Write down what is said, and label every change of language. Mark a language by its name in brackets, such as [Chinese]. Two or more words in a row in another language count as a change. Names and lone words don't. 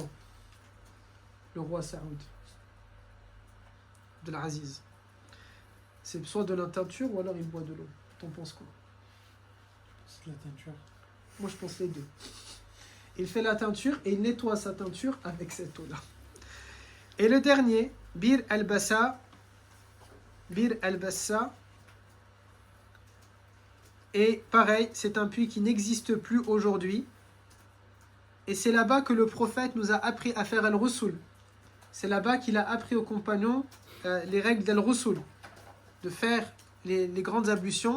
[French] Le roi Saoud. De l'Aziz. C'est soit de la teinture ou alors il boit de l'eau. T'en penses quoi? C'est de la teinture. Moi, je pense les deux. Il fait la teinture et il nettoie sa teinture avec cette eau-là. Et le dernier, Bir al-Bassa. Bir al-Bassa. Et pareil, c'est un puits qui n'existe plus aujourd'hui. Et c'est là-bas que le prophète nous a appris à faire al-rusul. C'est là-bas qu'il a appris aux compagnons les règles d'al-rusul, de faire les grandes ablutions.